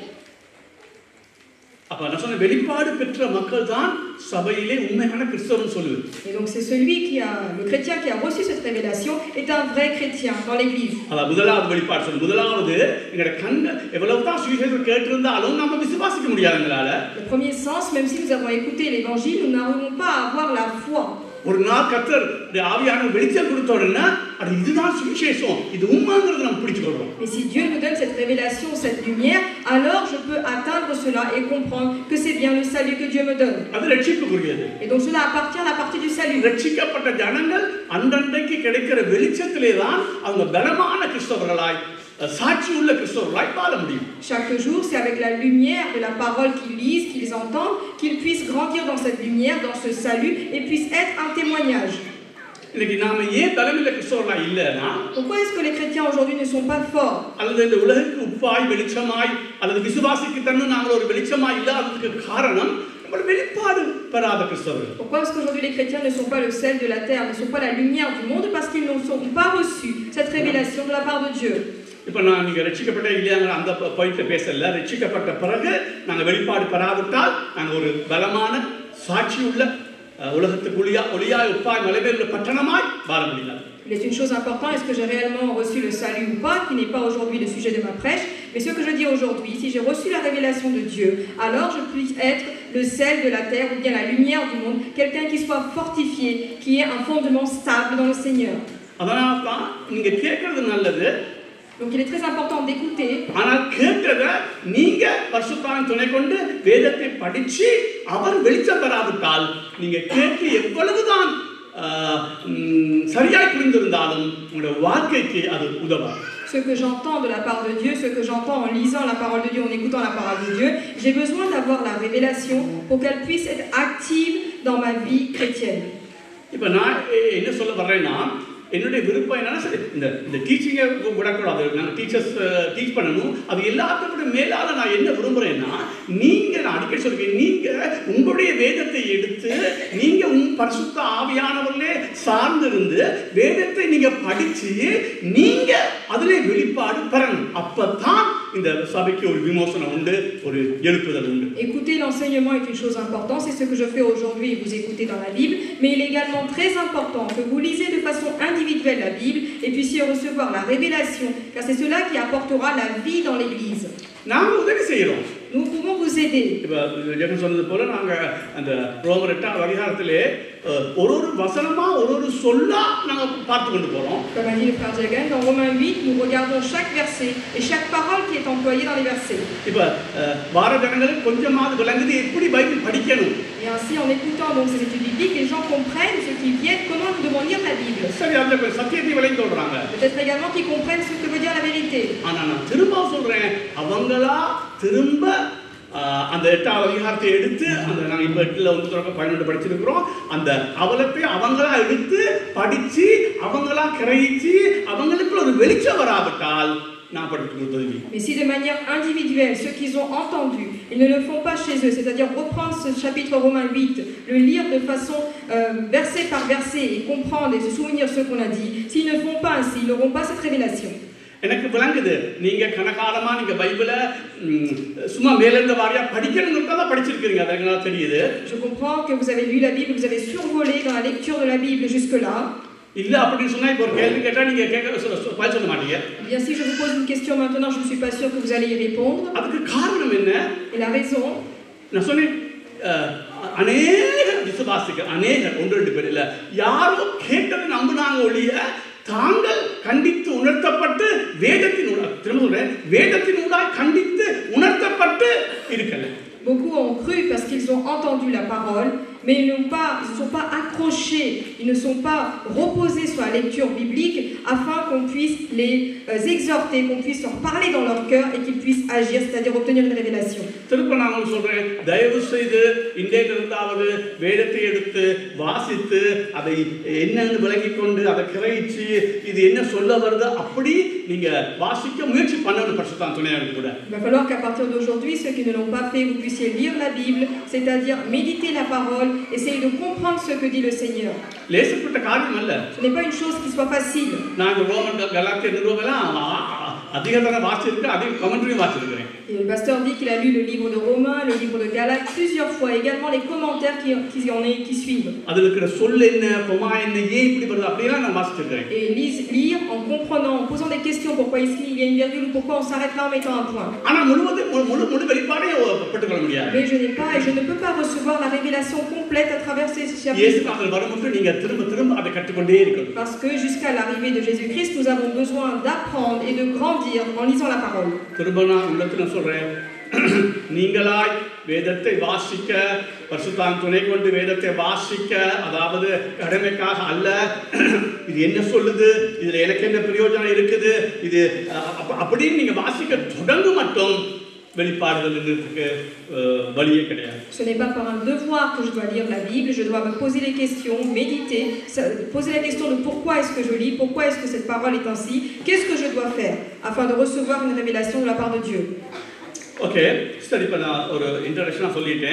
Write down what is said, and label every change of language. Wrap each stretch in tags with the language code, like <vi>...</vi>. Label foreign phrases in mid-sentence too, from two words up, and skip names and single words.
<fr>Et donc c'est celui le chrétien qui a reçu cette révélation est un vrai chrétien dans l'église. Le premier sens, même si nous avons écouté l'évangile, nous n'arrivons pas à avoir la foi.</fr> <ta>ஒரு நாள் கர்த்தர் ஆவியானவர் வெளிச்சம் கொடுத்த உடனே அது இதுதான் சுவிசேஷம் இது உண்மைங்கிறத நம்ம பிடிச்சுக்கொள்றோம்.</ta> <fr>Mais si Dieu nous donne cette révélation, cette lumière, alors je peux atteindre cela et comprendre que c'est bien le salut que Dieu me donne.</fr> <ta>அது ரட்சிப்புக்குரியது.</ta> <fr>Et donc cela appartient à la partie du salut.</fr> <ta>ரட்சிக்கப்பட்ட ஜனங்கள் அன்றன்றைக்கு கிடைக்கிற வெளிச்சத்திலே தான் அவங்க பலமான கிறிஸ்தவர்களாய் சாட்சி உள்ள கிறிஸ்தவர்களாய் வாழ முடியும்.</ta> <fr>Chaque jour, c'est avec la lumière de la parole qu'ils lisent, qu'ils entendent, qu'ils puissent grandir dans cette lumière, dans ce salut, et puissent être un témoignage.</fr> <ta>இன்னைக்கு நாம ஏன் பலமில்ல கிறிஸ்தவர்களாய் இல்லனா?</ta> <fr>Pourquoi est-ce que les chrétiens aujourd'hui ne sont pas forts?</fr> <ta>அல்லது இந்த உலகுக்கு உப்பாய் வெளிச்சமாய் அல்லது விசுவாசிக்கு தன்னு நாங்கள் ஒரு வெளிச்சமாய் இல்லாததுக்கு காரணம் நம்ம வெளிப்பாடு பெறாத கிறிஸ்தவர்கள்.</ta> <fr>Pourquoi est-ce qu'aujourd'hui les chrétiens ne sont pas le sel de la terre, ne sont pas la lumière du monde? Parce qu'ils n'ont pas reçu cette révélation de la part de Dieu.</fr> <ta>இப்போ நான் நீங்க ரட்சிக்கப்பட்ட இல்லையாங்கிற அந்த பாயிண்ட்ல பேசல. ரட்சிக்கப்பட்ட பிறகு நாங்கள் வெளிப்பாடு பெறாவிட்டால் நாங்கள் ஒரு பலமான சாட்சி உள்ள உலகத்துக்கு ஒளியாய் உப்பாய் மலைமேல் பட்டணமாய் வாழ முடியாது.</ta> <fr>Il est une chose importante, est-ce que j'ai réellement reçu le salut ou pas, qui n'est pas aujourd'hui le sujet de ma prêche, mais ce que je dis aujourd'hui, si j'ai reçu la révélation de Dieu, alors je puisse être le sel de la terre ou bien la lumière du monde, quelqu'un qui soit fortifié, qui ait un fondement stable dans le Seigneur.</fr> <ta>அதனால்தான் நீங்க கேட்கிறது நல்லது.</ta> <fr>Donc il est très important d'écouter.</fr> <ta>ஆனால் கேட்கிறத நீங்க பரிசுத்தாவின் துணை கொண்டு வேதத்தை படிச்சு அவர் வெளிச்சம் பெறாவிட்டால் நீங்க கேட்டு எவ்வளவுதான் சரியாய் புரிந்திருந்தாலும் உங்களுடைய வாழ்க்கைக்கு அது உதவாது.</ta> <fr>Ce que j'entends de la part de Dieu, ce que j'entends en lisant la parole de Dieu, en écoutant la parole de Dieu, j'ai besoin d'avoir la révélation pour qu'elle puisse être active dans ma vie chrétienne.</fr> <ta>இப்போ நான் என்ன சொல்ல வர்றேன்னா என்னுடைய விருப்பம் என்னன்னா சரி இந்த டீச்சிங்கை விடக்கூடாது. நாங்கள்</ta> <en>teachers teach</en> <ta>பண்ணணும். அது எல்லாத்தோட மேலால நான் என்ன விரும்புகிறேன்னா நீங்கள் நான் அடிக்கடி சொல்கிறேன், நீங்கள் உங்களுடைய வேதத்தை எடுத்து நீங்கள் பரிசுத்த ஆவியானவர்களே சார்ந்திருந்து வேதத்தை நீங்கள் படித்து நீங்கள் அதிலே வெளிப்பாடு பெறணும். அப்போ தான் இந்த சபைக்கு ஒரு விமோசனம் உண்டு, ஒரு எழுப்புதல் உண்டு.</ta> <fr>Écouter l'enseignement est une chose importante, c'est ce que je fais aujourd'hui, vous écoutez dans la Bible, mais il est également très important que vous lisez de façon individuelle la Bible et puissiez recevoir la révélation, car c'est cela qui apportera la vie dans l'Église.</fr> <ta>நாங்கள் உதவி செய்கிறோம்.</ta> <fr>Nous pouvons vous aider.</fr> <ta>இப்போ ஜெகன் சொன்னது போல நாங்கள் அந்த ரோமர் 8 அதிகாரத்திலே ஒரு வசனமா ஒரு சொல்லா நாங்கள் பார்த்து கொண்டு போறோம்.</ta> <fr>Comme a dit le frère Jagan, dans Romains 8, nous regardons chaque verset et chaque parole qui est employée dans les versets.</fr> <ta>இப்போ வார ஜனங்களுக்கு கொஞ்சமாவது விளங்குது எப்படி பைபிள் படிக்கணும்.</ta> <fr>Et ainsi, en écoutant donc ces études bibliques, les gens comprennent ceux qui viennent comment nous devons lire la Bible.</fr> <ta>சரி, அதுல சத்தியத்தை விளங்கி சொல்றாங்க.</ta> <fr>Peut-être également qu'ils comprennent ce que veut dire la vérité.</fr> <ta>ஆனா நான் திரும்ப சொல்றேன், அவங்களா திரும்ப அந்த 8வது அதிகாரத்தை எடுத்து அந்த நாங்கள் இப்போ 8ல 12 படிச்சிருக்கிறோம். அந்த அவலத்தை அவங்களா எடுத்து படிச்சு அவங்களா கிரகிச்சு அவங்களுக்கு ஒரு வெளிச்சம் வராவிட்டால் நான் படித்து கொடுத்தது.</ta> <fr>Mais si de manière individuelle, ceux qu'ils ont entendu, ils ne le font pas chez eux, c'est-à-dire reprendre ce chapitre Romains 8, le lire de façon verset par verset et comprendre et se souvenir ce qu'on a dit, s'ils ne font pas ainsi, ils n'auront pas cette révélation.</fr> <ta>எனக்கு விளங்குது, நீங்க கணக்காலமா நீங்க பைபிளை சும்மா மேலிருந்த வாரியா படிக்கணும்ன்றத படிச்சிருக்கீங்க, அதெல்லாம் தெரியுது.</ta> <fr>Je comprends que vous avez lu la Bible, vous avez survolé dans la lecture de la Bible jusque-là.</fr> <ta>இல்ல அப்படி சொன்னா இப்போ ஒரு கேள்வி கேட்டா நீங்க பதில் சொல்ல மாட்டீங்க.</ta> <fr>Bien, si je vous pose une question maintenant, je ne suis pas sûr que vous allez y répondre.</fr> <ta>அதுக்கு காரணம் என்ன?</ta> <fr>Et la raison?</fr> <ta>நான் சொன்னேன், அநேக விசுவாசிகள், அநேக 1-2 பேர் இல்ல, யாரோ கேட்டதை நம்பினாங்க ஒழிய தாங்கள் கண்டித்து உணர்த்தப்பட்டு வேதத்தினூடாக, திரும்ப சொல்றேன், வேதத்தினூடாக கண்டித்து உணர்த்தப்பட்டு இருக்கல.</ta> <fr>Beaucoup ont cru parce qu'ils ont entendu la parole, mais ils ne sont pas accrochés, ils ne sont pas reposés sur la lecture biblique afin qu'on puisse les exhorter, qu'on puisse leur parler dans leur cœur et qu'ils puissent agir, c'est-à-dire obtenir une révélation.</fr> <ta>திரும்ப நான் சொல்றேன், தயவு செய்து இன்றையிலிருந்தாவது வேதத்தை எடுத்து வாசித்து அதை என்னன்னு விளங்கிக் கொண்டு அதை கிரகிச்சு இது என்ன சொல்ல வருது அப்படி நீங்க வாசிக்க முயற்சி பண்ணணும். பரிசுத்த துணையாக கூட.</ta> <fr>Il va falloir qu'à partir d'aujourd'hui, ceux qui ne l'ont pas fait, vous puissiez lire la Bible, c'est-à-dire méditer la parole, essayer de comprendre ce que dit le Seigneur.</fr> <ta>லேசப்பட்ட காரியம் அல்ல.</ta> <fr>Ce n'est pas une chose qui soit facile.</fr> <ta>நான் ரோமன் கலாத்தியர் நிருபமெல்லாம் அதிகமான வாசிச்சிருக்கேன், அதிக கமெண்ட்ரியும் வாசிச்சிருக்கிறேன்.</ta> <fr>Et le pasteur dit qu'il a lu le livre de Romains, le livre de Galates plusieurs fois, également les commentaires qui suivent.</fr> <ta>அதுல இருக்கிற சொல் என்ன, கொமா என்ன, ஏன் இப்படி வருது அப்படிலாம் நான் வாசிச்சிருக்கேன்.</ta> <fr>Et lire en comprenant, en posant des questions, pourquoi ici il y a une virgule ou pourquoi on s'arrête là en mettant un point.</fr> <ta>ஆனா முழு வெளிப்பாடே பெற்றுக்கொள்ள முடியாது.</ta> <fr>Mais je n'ai pas et je ne peux pas recevoir la révélation complète à travers ces chapitres.</fr> <ta>இயேசுநாதர் வரும்போது நீங்க திரும்ப அதை கற்றுக்கொண்டே இருக்கணும்.</ta> <fr>Parce que jusqu'à l'arrivée de Jésus-Christ, nous avons besoin d'apprendre et de grandir en lisant la parole.</fr> <ta>திரும்ப நான் உள்ளத்துல சொல்றேன், நீங்களாய் வேதத்தை வாசிக்க பரிசுத்தாவின் துணை கொண்டு வேதத்தை வாசிக்க அதாவது கடமைக்காக அல்ல இது என்ன சொல்லுது இதுல எனக்கு என்ன பிரயோஜனம் இருக்குது இது அப்படின்னு நீங்க வாசிக்க தொடர்ந்து மட்டும் வெளிப்பாடுகளுக்கு வழியே கிடையாது.</ta> <fr>Ce n'est pas par un devoir que je dois lire la Bible, je dois me poser les questions, méditer, poser la question de pourquoi est-ce que je lis, pourquoi est-ce que cette parole est ainsi, qu'est-ce que je dois faire afin de recevoir une révélation de la part de Dieu.</fr> <ta>OK, சரி இப்ப நான் ஒரு இன்ட்ரோடக்ஷனா சொல்லிட்டேன்.</ta>